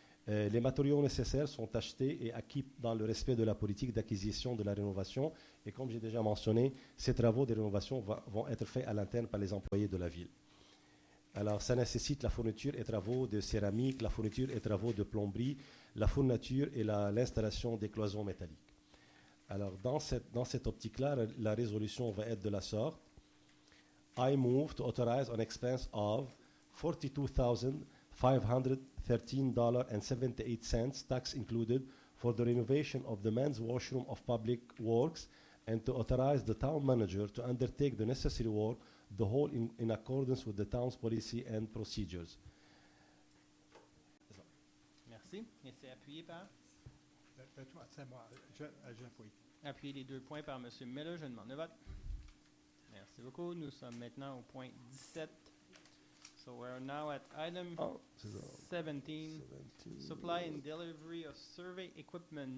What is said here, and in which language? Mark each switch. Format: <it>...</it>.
<fr>Les matériaux nécessaires sont achetés et acquis dans le respect de la politique d'acquisition de la rénovation et comme j'ai déjà mentionné, ces travaux de rénovation vont être faits à l'interne par les employés de la ville. Alors, ça nécessite la fourniture et travaux de céramique, la fourniture et travaux de plomberie, la fourniture et l'installation des cloisons métalliques. Alors, dans cette optique-là, la résolution va être de la sorte.</fr> <en>I move to authorize an expense of $42,513.78, tax included, for the renovation of the men's washroom of Public Works and to authorize the town manager to undertake the necessary work, the whole in accordance with the town's policy and procedures.</en> <fr>Merci. Et c'est appuyé par? C'est moi. J'appuie. Appuyé les 2 points par M. Miller. Je demande le vote. Merci beaucoup. Nous sommes maintenant au point 17.</fr> <en>So we're now at item 17, supply and delivery of survey equipment.</en>